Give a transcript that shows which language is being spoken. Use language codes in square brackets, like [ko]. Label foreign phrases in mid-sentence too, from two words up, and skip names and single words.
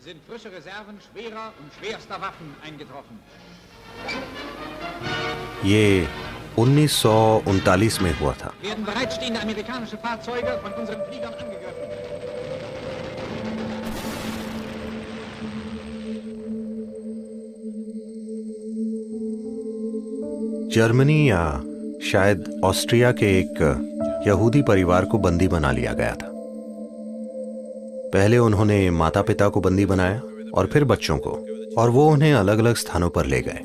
[de] frische Reserven schwerer und schwerster Waffen eingetroffen. [hi] ये 1939 में हुआ था। [de] Werden bereitstehende amerikanische Fahrzeuge von unseren Fliegern angegriffen. [hi] जर्मनी या शायद ऑस्ट्रिया के एक यहूदी परिवार को बंदी बना लिया गया था। पहले उन्होंने माता पिता को बंदी बनाया और फिर बच्चों को, और वो उन्हें अलग अलग स्थानों पर ले गए।